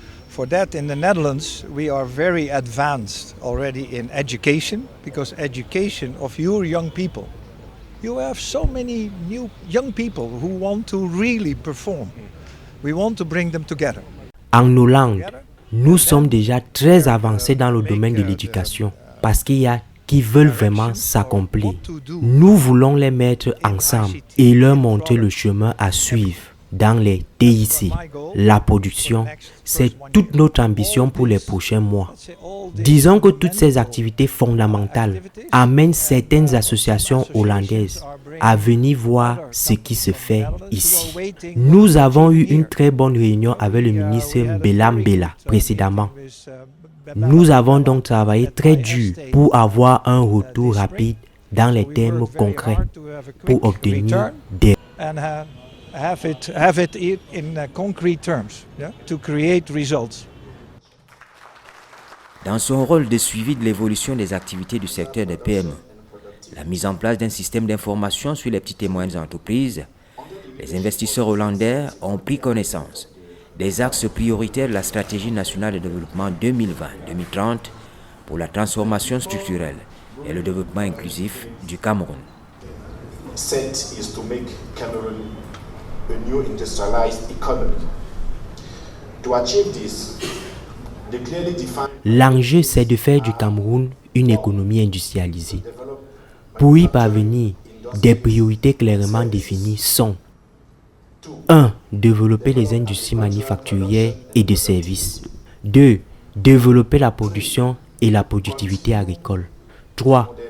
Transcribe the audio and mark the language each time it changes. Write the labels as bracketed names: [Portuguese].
[English] For that, in the Netherlands, we are very advanced already in education, because education of your young people. You have so many new young people who want to really perform. We want to bring them together. [French] En Hollande, nous sommes déjà très avancés dans le domaine de l'éducation parce qu'il y a qui veulent vraiment s'accomplir. Nous voulons les mettre ensemble et leur montrer le chemin à suivre. Dans les TIC, la production, c'est toute notre ambition pour les prochains mois. Disons que toutes ces activités fondamentales amènent certaines associations hollandaises à venir voir ce qui se fait ici. Nous avons eu une très bonne réunion avec le ministre Belambela précédemment. Nous avons donc travaillé très dur pour avoir un retour rapide dans les termes concrets pour obtenir des [English] have it in concrete terms, yeah, to create results. [French] Dans son rôle de suivi de l'évolution des activités du secteur des PME, la mise en place d'un système d'information sur les petites et moyennes entreprises, les investisseurs hollandais ont pris connaissance des axes prioritaires de la stratégie nationale de développement 2020-2030 pour la transformation structurelle et le développement inclusif du Cameroun. [English] Set is to make Cameroon a new industrialized economy. To achieve this, they clearly define. [French] L'enjeu, c'est de faire du Cameroun une économie industrialisée. Pour y parvenir, des priorités clairement définies sont 1. Développer les industries manufacturières et de services. 2. Développer la production et la productivité agricole. 3.